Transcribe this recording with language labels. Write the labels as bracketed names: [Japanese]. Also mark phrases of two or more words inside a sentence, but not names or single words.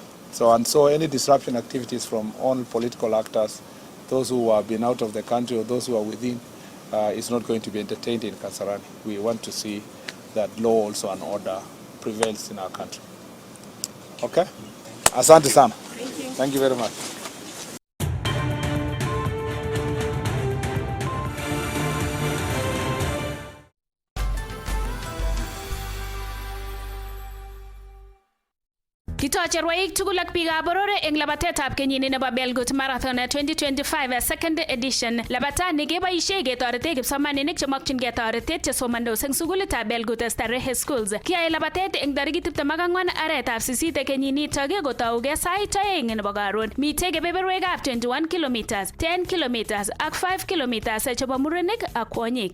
[English] So any disruption activities from all political actors, those who have been out of the country or those who are within, is not going to be entertained in Kasarani. We want to see that law also and order prevails in our country. Okay? [Swahili] Asante sana. [English] Thank you very much. [Kalenjin] Kitoche rwaik tugul ak biikab boror eng labatetab kenyini nebo Belgut Marathon 2025 [English] second edition. [Kalenjin] Labatani keboisie ketorete kipsomaninik chemokyingei toretet chesomandos eng sukulitab Belgut Starehe Schools. Kiyae labatet eng tarikit 24 aretab 8 kenyinitok kotougei sait 2 nebo karon. Mitei kebeberwekab 21 kilometers, 10 kilometers ak 5 kilometers chebo murenik ak kwonyik.